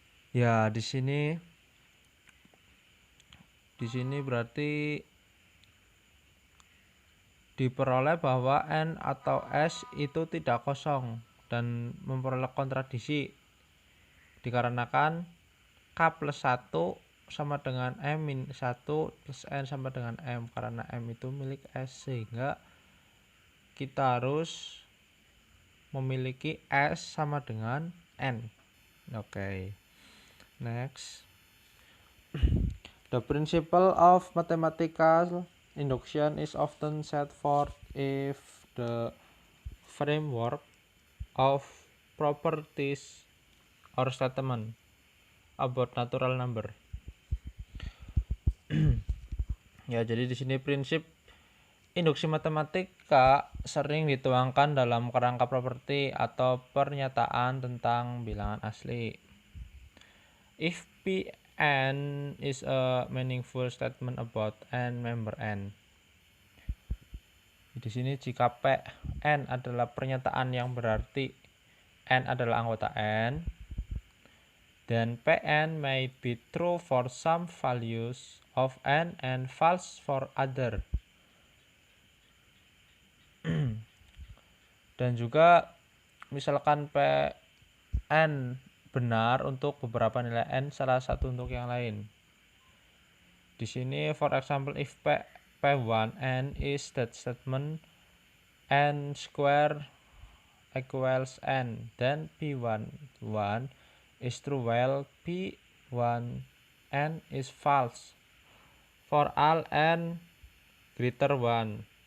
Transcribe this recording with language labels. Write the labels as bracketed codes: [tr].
[id] Ya, di sini berarti diperoleh bahwa N atau S itu tidak kosong dan memperoleh kontradiksi dikarenakan K plus 1 sama dengan M-1 plus N sama dengan M, karena M itu milik S, sehingga kita harus memiliki S sama dengan N. [en] Oke. Next. The principle of mathematical induction is often set forth if the framework of properties or statement about natural number. [id] Ya, jadi di sini prinsip induksi matematika sering dituangkan dalam kerangka properti atau pernyataan tentang bilangan asli. [en] If Pn is a meaningful statement about n member n. [id] Di sini jika Pn adalah pernyataan yang berarti n adalah anggota n, [en] then Pn may be true for some values of n and false for other. [id] Dan juga misalkan Pn benar untuk beberapa nilai n, salah satu untuk yang lain. Di sini [en] for example if P1n is that statement n square equals n, then P11 is true while P1n is false for all n greater 1.